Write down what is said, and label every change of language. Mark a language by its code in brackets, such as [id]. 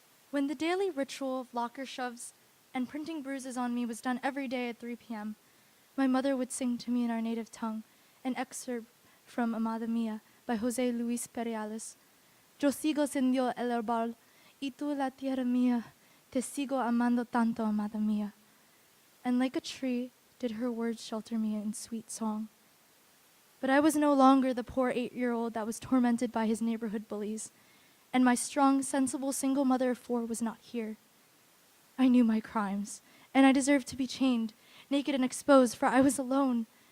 [en] When the daily ritual of locker shoves and printing bruises on me was done every day at 3 p.m., my mother would sing to me in our native tongue an excerpt from Amada Mia by Jose Luis Perales. [es] Yo sigo siendo el árbol, y tú la tierra mía, te sigo amando tanto, amada mía. [en] And like a tree did her words shelter me in sweet song. But I was no longer the poor 8-year-old that was tormented by his neighborhood bullies, and my strong, sensible single mother of 4 was not here. I knew my crimes, and I deserved to be chained, naked and exposed, for I was alone.